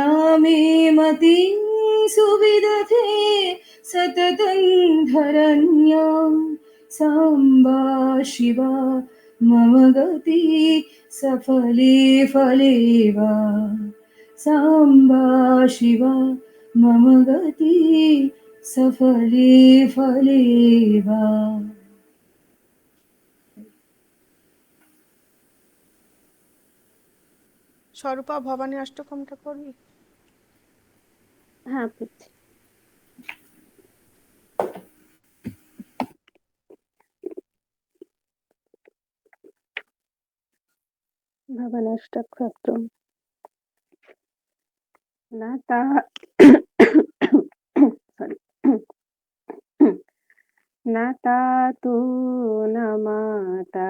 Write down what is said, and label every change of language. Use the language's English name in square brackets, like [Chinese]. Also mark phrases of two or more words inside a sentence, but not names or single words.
[Sanskrit] मे मतिं सुविदधे सततं धरण्यां साम्बा शिवा मम गति सफले फले वा साम्बा शिवा मम गति सफले फले वा। [Bangla] স্বরূপা ভবানী অষ্টকমটা করবি? হ্যাঁ পড়ছি। [Sanskrit] ভবান্যাষ্টকস্তোত্রম নাতা সরি নাতা তু না মাতা